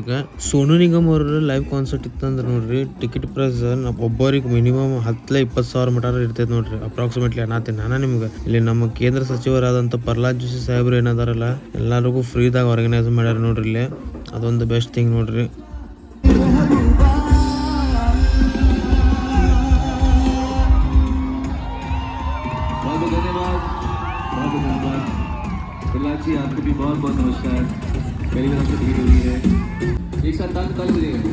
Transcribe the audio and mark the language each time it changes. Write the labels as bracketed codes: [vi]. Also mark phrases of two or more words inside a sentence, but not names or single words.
[kn] ಈಗ ಸೋನು ನಿಗಮ್ ಅವ್ರ [en] live concert [kn] ಇತ್ತಂದ್ರೆ ನೋಡ್ರಿ, [en] ticket price [kn] ಒಬ್ಬರಿಗೆ ಮಿನಿಮಮ್ 10-20 ಸಾವಿರ ಮಟಾರ ಇರ್ತೈತೆ ನೋಡ್ರಿ. ಅಪ್ರಾಕ್ಸಿಮೇಟ್ಲಿ ಅನ್ನತೀನಿ ನಾನು ನಿಮ್ಗೆ. ಇಲ್ಲಿ ನಮ್ಮ ಕೇಂದ್ರ ಸಚಿವರಾದಂಥ ಪ್ರಹ್ಲಾದ್ ಜೋಶಿ ಸಾಹೇಬ್ರು ಏನದಾರಲ್ಲ, ಎಲ್ಲರಿಗೂ ಫ್ರೀದಾಗ ಆರ್ಗನೈಸ್ ಮಾಡ್ಯಾರ ನೋಡ್ರಿ. ಇಲ್ಲಿ ಅದೊಂದು [en] best thing [kn] ನೋಡ್ರಿ. [hi] प्रहलाद जी, आपको भी बहुत बहुत नमस्कार। पहली बार आपसे भेंट हुई है, एक साथ ताली बजाइए।